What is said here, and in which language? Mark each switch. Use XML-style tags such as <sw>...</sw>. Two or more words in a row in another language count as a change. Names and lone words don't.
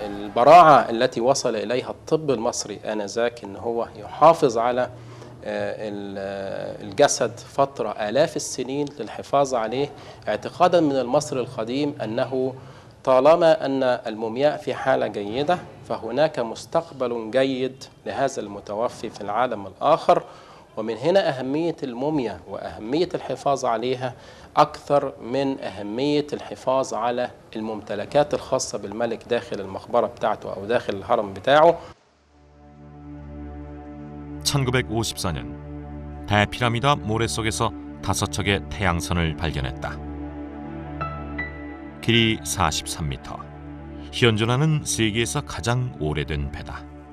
<ar>البراعة التي وصل إليها الطب المصري آنذاك إن هو يحافظ على الجسد فترة آلاف السنين للحفاظ عليه، اعتقادا من المصري القديم أنه طالما أن المومياء في حالة جيدة فهناك مستقبل جيد لهذا المتوفي في العالم الآخر. ومن هنا أهمية الموميا وأهمية الحفاظ عليها أكثر من أهمية الحفاظ على الممتلكات الخاصة بالملك داخل المقبرة بتاعته أو داخل الهرم بتاعه.</ar> <ko>1954년 대피라미드 모래 속에서 5척의 태양선을 발견했다. 길이 43m, 현존하는 세계에서 가장 오래된 배다.</ko>